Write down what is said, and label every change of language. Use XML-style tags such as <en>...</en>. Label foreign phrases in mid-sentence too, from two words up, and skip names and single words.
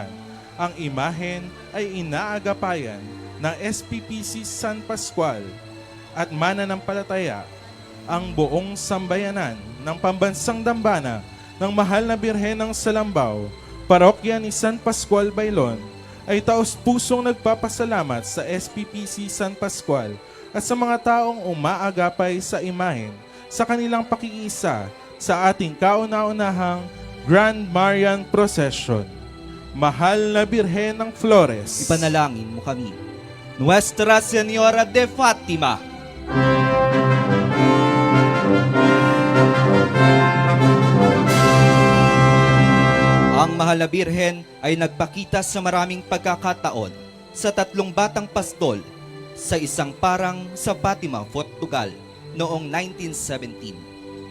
<tl>Ang imahen ay inaagapayan ng SPPC San Pascual at mananampalataya ang buong sambayanan ng pambansang dambana ng mahal na Birhen ng Salambao, parokya ni San Pascual, Bailon, ay taos-pusong nagpapasalamat sa SPPC San Pascual at sa mga taong umaagapay sa imahen sa kanilang pakikiisa sa ating kauna-unahang Grand Marian Procession. Mahal na Birhen ng Flores, ipanalangin mo kami. Nuestra Señora de Fatima, ang mahal na Birhen ay nagpakita sa maraming pagkakataon sa 3 batang pastol sa isang parang sa Fatima, Portugal noong 1917.</tl>